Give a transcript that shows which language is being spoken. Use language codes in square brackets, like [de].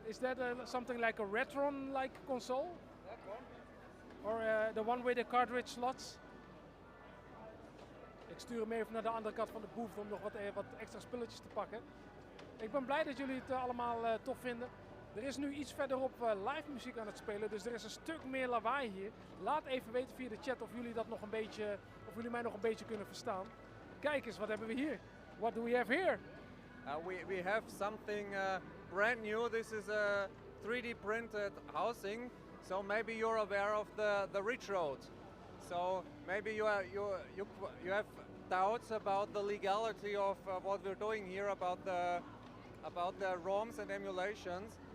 [en] Is that something like a Retron-like console? That one? Or the one with the cartridge slots? [nl] Ik stuur hem even naar de andere kant van de booth om nog wat extra spulletjes te pakken. Ik ben blij dat jullie het allemaal tof vinden. Er is nu iets verderop live muziek aan het spelen, dus er is een stuk meer lawaai hier. Laat even weten via de chat of jullie dat nog een beetje, of jullie mij nog een beetje kunnen verstaan. Kijk eens, wat hebben we hier? [en] What do we have here? We have something brand new. This is a 3D printed housing. So maybe you're aware of the Ridge Road. So maybe you have doubts about the legality of what we're doing here about the ROMs and emulations.